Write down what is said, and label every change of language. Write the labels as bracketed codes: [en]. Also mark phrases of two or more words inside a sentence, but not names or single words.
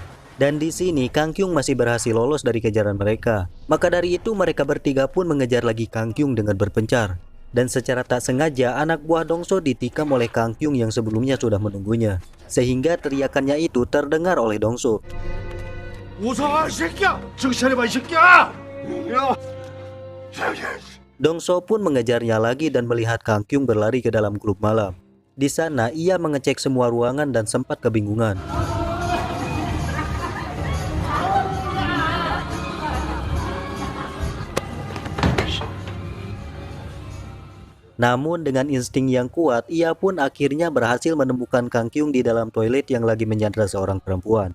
[id] Dan di sini Kang Kyung masih berhasil lolos dari kejaran mereka. Maka dari itu mereka bertiga pun mengejar lagi Kang Kyung dengan berpencar. Dan secara tak sengaja anak buah Dongso ditikam oleh Kang Kyung yang sebelumnya sudah menunggunya. Sehingga teriakannya itu terdengar oleh Dongso. [ko] 우성아 이 새끼야! 정신 차려봐 이 새끼야! 야! [id] Dongso pun mengejarnya lagi dan melihat Kang Kyung berlari ke dalam klub malam. Di sana ia mengecek semua ruangan dan sempat kebingungan. Namun dengan insting yang kuat, ia pun akhirnya berhasil menemukan Kang Kyung di dalam toilet yang lagi menyandra seorang perempuan.